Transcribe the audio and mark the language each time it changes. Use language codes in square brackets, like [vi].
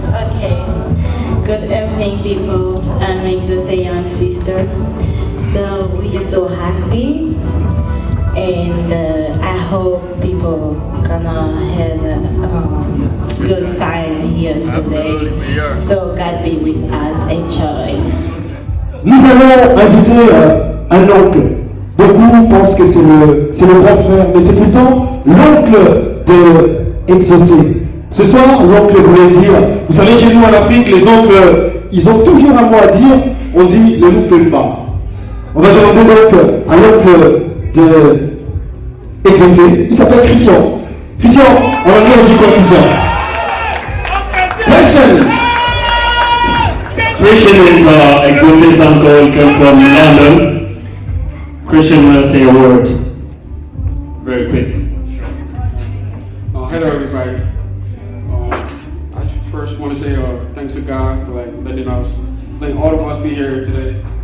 [en] Okay. Good evening, people. I'm Exaucé young sister. So we are so happy, and I hope people gonna have a good time here today. So God be with us. Enjoy. [fr] Nous allons inviter un oncle. Beaucoup pensent que c'est le grand frère, mais c'est plutôt l'oncle de Exaucé. Ce soir, l'oncle voulait dire, vous savez, chez nous en Afrique, les oncles, ils ont toujours un mot à dire, on dit le l'oncle de bas. On va demander donc à l'oncle de Exaucé, il s'appelle Christian. Christian, en anglais on dit quoi Christian? [en] Christian is Exaucé's uncle, comes from London. Christian will say a word very quick. Hello everybody. I first want to say thanks to God for letting all of us be here today.